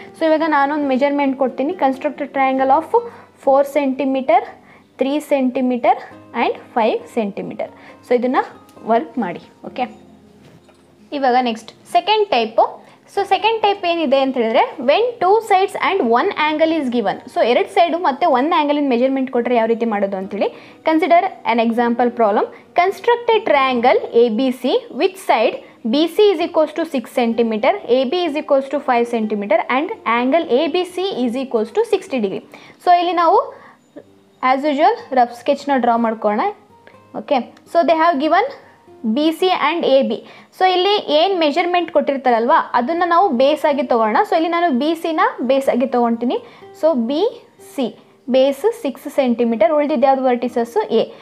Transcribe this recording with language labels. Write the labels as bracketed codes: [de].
[kn] So ಇವಾಗ ನಾನೊಂದು measurement ಕೊಡ್ತೀನಿ. [en] Construct triangle of 4 centimetre, 3 centimetre and 5 centimetre. [kn] So ಇದನ್ನು ವರ್ಕ್ ಮಾಡಿ. ಓಕೆ, ಇವಾಗ next second type so second type ಏನಿದೆ ಅಂತ ಹೇಳಿದ್ರೆ [en] When 2 sides and 1 angle is given. [kn] So 2 side ಮತ್ತು 1 ಆ್ಯಂಗಲಿನ ಮೆಜರ್ಮೆಂಟ್ ಕೊಟ್ಟರೆ ಯಾವ ರೀತಿ ಮಾಡೋದು ಅಂತೇಳಿ [en] Consider an example problem. Construct a triangle ABC which side BC is equals to 6 cm, AB is equals to 5 cm and angle ABC is equals to 60 degree. [kn] So ಇಲ್ಲಿ ನಾವು as usual rough ಸ್ಕೆಚ್ನ draw ಮಾಡ್ಕೊಳ್ಳೋಣ. Okay, so [en] They have given BC and AB. [kn] So ಇಲ್ಲಿ ಏನು measurement ಕೊಟ್ಟಿರ್ತಾರಲ್ವ ಅದನ್ನು ನಾವು base ಆಗಿ ತೊಗೊಳ್ಳೋಣ. So ಇಲ್ಲಿ ನಾನು BCನ ಬೇಸ್ ಆಗಿ ತೊಗೊಳ್ತೀನಿ. ಸೊ BC ಬೇಸ್ 6 ಸೆಂಟಿಮೀಟರ್, ಉಳಿದಿದ್ದು ಯಾವುದು ವರ್ಟಿಸಸ್ಸು A.